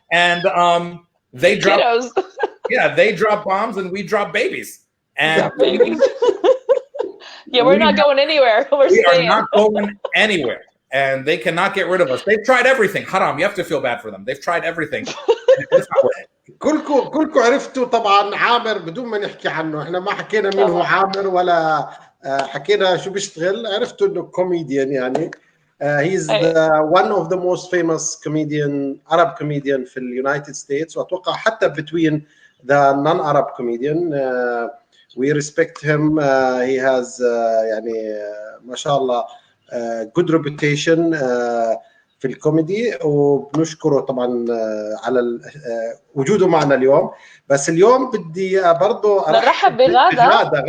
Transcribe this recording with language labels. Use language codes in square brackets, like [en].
[en] And they drop, they drop bombs and we drop babies. And we're not going anywhere. We are not going anywhere. And they cannot get rid of us. They've tried everything. Haram, you have to feel bad for them. They've tried everything. [ar] كلكم عرفتوا طبعا عامر بدون ما نحكي عنه، احنا ما حكينا مين هو عامر ولا حكينا شو بيشتغل، عرفتوا انه كوميديان يعني. [en] He's one of the most famous Arab comedian [ar] في اليونايتد ستيتس، واتوقع حتى [en] between the non-Arab comedian. We respect him. He has [ar] يعني ما شاء الله [en] good reputation [ar] في الكوميدي، وبنشكره طبعا على وجوده معنا اليوم. بس اليوم بدي برضه نرحب بغادة.